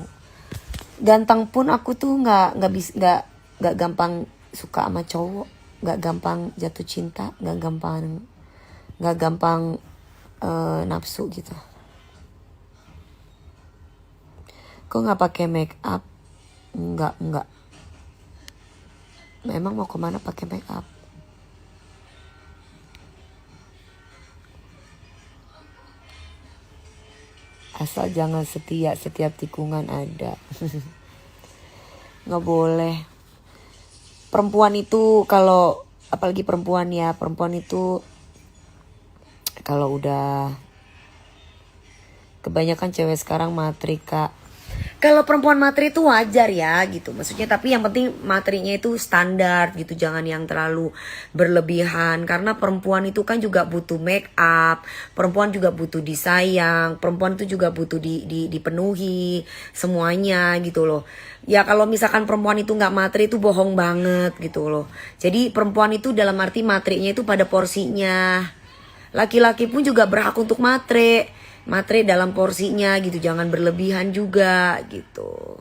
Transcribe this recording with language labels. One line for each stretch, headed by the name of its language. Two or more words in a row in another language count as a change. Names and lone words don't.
Indonesian: Ganteng pun aku tuh nggak gampang suka sama cowok, nggak gampang jatuh cinta, nggak gampang nafsu gitu. Kok nggak pakai
English: make up?
Indonesian: Nggak. Memang mau kemana pakai
English: make up?
Indonesian: Asal jangan setia, setiap tikungan ada. Nggak boleh. Perempuan itu kalau apalagi perempuan itu kalau udah kebanyakan cewek sekarang matri Kak. Kalau perempuan matri itu wajar ya gitu. Maksudnya tapi yang penting materinya itu standar gitu. Jangan yang terlalu berlebihan. Karena perempuan itu kan juga butuh
English: make up.
Indonesian: Perempuan juga butuh disayang. Perempuan itu juga butuh dipenuhi semuanya gitu loh. Ya kalau misalkan perempuan itu gak matri itu bohong banget gitu loh. Jadi perempuan itu dalam arti matrinya itu pada porsinya. Laki-laki pun juga berhak untuk matre. Matre dalam porsinya gitu, jangan berlebihan juga gitu.